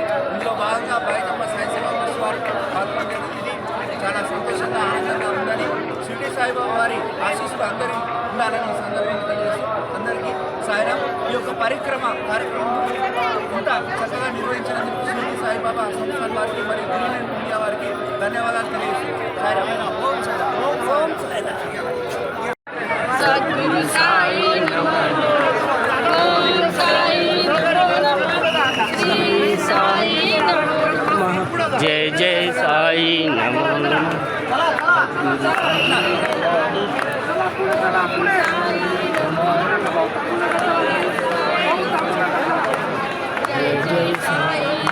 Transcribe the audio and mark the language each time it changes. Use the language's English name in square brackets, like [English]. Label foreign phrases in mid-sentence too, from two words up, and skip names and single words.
[Telugu] ఇందులో భాగంగా బాయిజమ్మ సాయి సేవా ట్రస్ట్ వారు పాల్గొనడం ఇది చాలా సంతోషంగా ఆనందంగా ఉందని షిరిడీ సాయిబాబా వారి ఆశీస్సులు అందరికీ ఉండాలని ఈ సందర్భంగా తెలియజేస్తూ అందరికీ సాయిరాం. ఈ యొక్క కార్యక్రమం ఇంత చక్కగా నిర్వహించినందుకు షిరిడీ సాయిబాబా సంస్థాన్ వారికి మరియు గ్రీన్ అండ్ ఇండియా వారికి ధన్యవాదాలు తెలియజేస్తూ సాయిరాం. ఓం సాయిరాం. [Sanskrit] सद्गुरु साई नमो ओम साई श्री साई नमो जय जय साई नमो जय जय साई